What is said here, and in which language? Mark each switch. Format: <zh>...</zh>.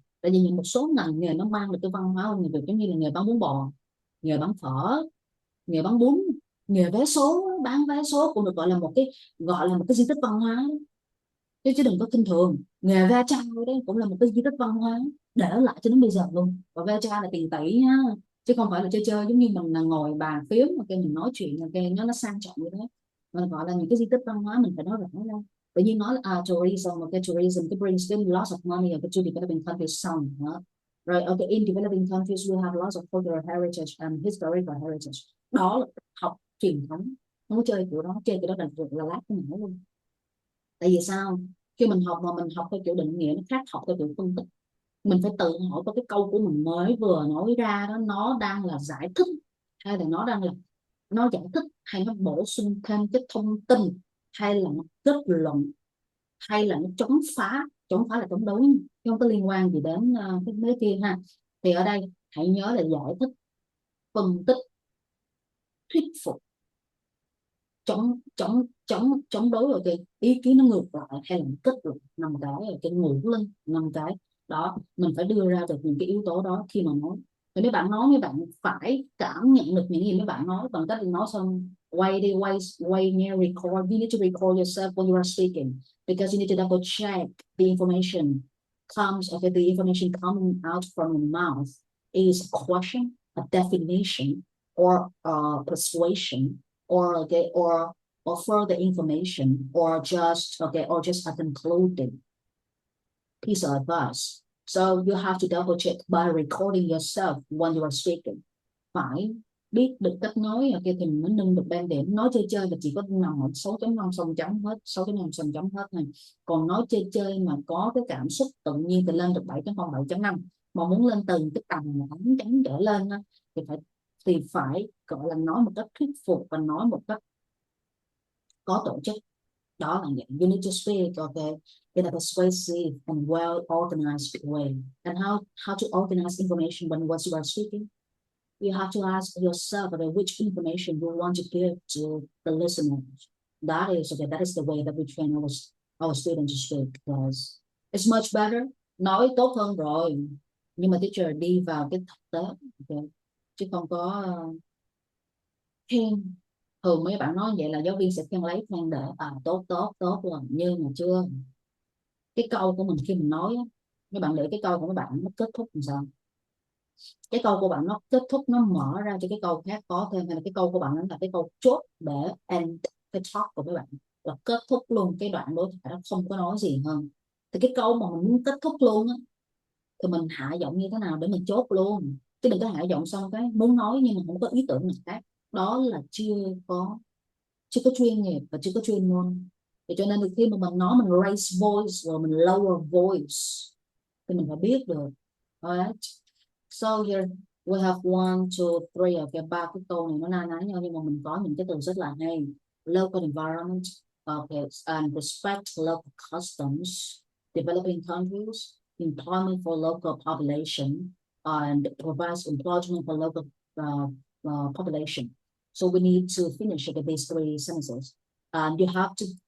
<vi>Tại vì những một số ngành nghề nó mang được cái văn hóa của người Việt, giống như là nghề bán bún bò, nghề bán phở, nghề bán bún, nghề vé số, bán vé số cũng được gọi là một cái di tích văn hóa. Chứ đừng có khinh thường nghề ve chai, đấy cũng là một cái di tích văn hóa để lại cho đến bây giờ luôn. Và ve chai là tiền tỷ nha, chứ không phải là chơi chơi giống như mình là ngồi bàn phím mà cái mình nói chuyện là cái nó sang trọng như thế. Mình gọi là những cái di tích văn hóa, mình phải nói rõ ra. Tự nhiên nói là</vi> <en>tourism, cái tourism cái brings in lots of money to developing countries some, rồi okay, in developing countries we have lots of cultural heritage and historical heritage.</en> <vi>Đó là học truyền thống, không có chơi kiểu đó, chơi kiểu đó là lát cái não luôn. Tại vì sao? Khi mình học mà mình học theo kiểu định nghĩa nó khác học theo kiểu phân tích. Mình phải tự hỏi có cái câu của mình mới vừa nói ra đó, nó đang là giải thích hay là nó giải thích, hay nó bổ sung thêm cái thông tin, hay là nó kết luận, hay là nó chống phá là chống đối, chứ không có liên quan gì đến cái mấy kia ha. Thì ở đây hãy nhớ là giải thích, phân tích, thuyết phục, chống đối, rồi cái ý kiến nó ngược lại hay là kết luận, nằm cái ngụ linh, nằm cái đó mình phải đưa ra được những cái yếu tố đó khi mà nói. Thì mấy bạn nói, mấy bạn phải cảm nhận được những gì mấy bạn nói, bằng cách nói xong quay nghe record.</vi> <en>You need to record yourself when you are speaking, because you need to double check the information the information coming out from your mouth is a question, a definition, or a persuasion, or further information, or just a concluding piece of advice. So you have to double check by recording yourself when you are speaking.</en> <vi>Phải biết được cách nói, thì mình mới nâng được ban điểm. Nói chơi chơi là chỉ có nằm ở 6.5 xong chấm hết, 6.5 xong chấm hết này. Còn nói chơi chơi mà có cái cảm xúc tự nhiên thì lên được 7.0, 7.5. Mà muốn lên từ cái tầm 8 chấm trở lên thì phải gọi là nói một cách thuyết phục và nói một cách có tổ chức. Đó là vậy.</vi> <en>You need to speak, okay, in a persuasive and well organized way. And how to organize information when once you are speaking? You have to ask yourself which information you want to give to the listeners. That is the way that we train our students to speak, because it's much better.</en> <vi>Nói tốt hơn rồi, nhưng mà teacher đi vào cái thực tế, okay? Chứ không có khen. Thường mấy bạn nói vậy là giáo viên sẽ khen để tốt rồi, nhưng mà chưa. Cái câu của mình khi mình nói mấy bạn để cái câu của mấy bạn nó kết thúc làm sao? Cái câu của bạn nó kết thúc, nó mở ra cho cái câu khác có thêm, hay là cái câu của bạn nó là cái câu chốt để end cái talk của mấy bạn, là kết thúc luôn cái đoạn đối thoại đó, không có nói gì hơn. Thì cái câu mà mình muốn kết thúc luôn á, thì mình hạ giọng như thế nào để mình chốt luôn, chứ đừng có hạ giọng xong cái muốn nói nhưng mà không có ý tưởng nào khác. Đó là chưa có chuyên nghiệp và chưa có chuyên môn. Thì cho nên thì khi mà mình nói mình</vi> <en>raise voice</en> <vi>rồi mình</vi> <en>lower voice</en> <vi>thì mình phải biết được. Alright.</vi> <en>So here we have 1, 2, 3, okay,</en> <vi>3 cái câu này nó na ná nhau nhưng mà mình có những cái từ rất là hay.</vi> <en>Local environment, okay, and respect local customs, developing countries, employment for local population, and provides employment for local population. So we need to finish these 3 sentences. And you have to</en>